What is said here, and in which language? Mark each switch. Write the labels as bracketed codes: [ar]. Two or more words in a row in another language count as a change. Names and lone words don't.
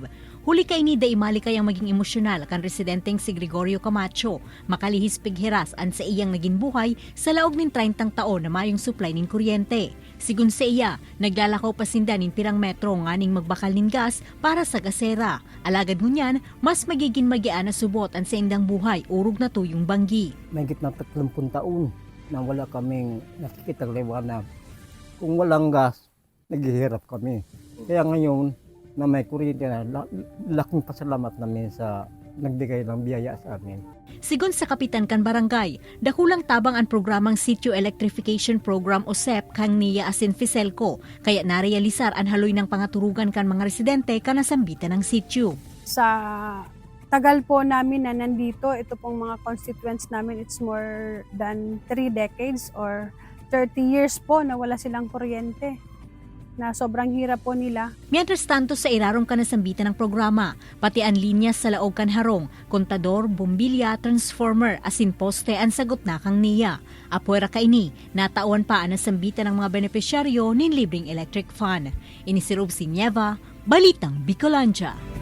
[bik] Huli kay ni daimali kayang maging emosyonal kan residenteng si Gregorio Camacho, makalihis pighiras an sa iyang naging buhay sa laog nin 30 taon na mayong supply nin kuryente. Sigun sa iya, naglalakaw pa sinda nin pirang metro nganing magbakal nin gas para sa gasera. Alagad hunyan, mas magiging magian na subot ang sa indang buhay urog na tuyong banggi. [tl] May gitna 30 taon na wala kaming nakikitang liwanag. Kung walang gas, naghihirap kami. Kaya ngayon, na may kuryente na, laking pasalamat namin sa nagbigay ng biyaya sa amin. [bik] Sigun sa Kapitan kan Barangay, dakulang tabang ang programang Sitio Electrification Program o SEP kang niya asin Fiselco, kaya narealisar ang haloy ng pangaturugan kan mga residente kanasambitan ng sitio. [tl] Sa tagal po namin na nandito, ito pong mga constituents namin, [en] it's more than 3 decades or 30 years [tl] po na wala silang kuryente, na sobrang hirap po nila. [bik] Mientras tanto sa irarong kanasambitan ng programa, pati ang linya sa laog kan harong, kontador, bombilya, transformer, asin poste ang sagot na kang niya. Apuera kaini, natawan pa ang nasambitan ng mga benepisyaryo nin libreng [en] electric fan. [bik] Inisirob si Nieva, Balitang Bicolandia.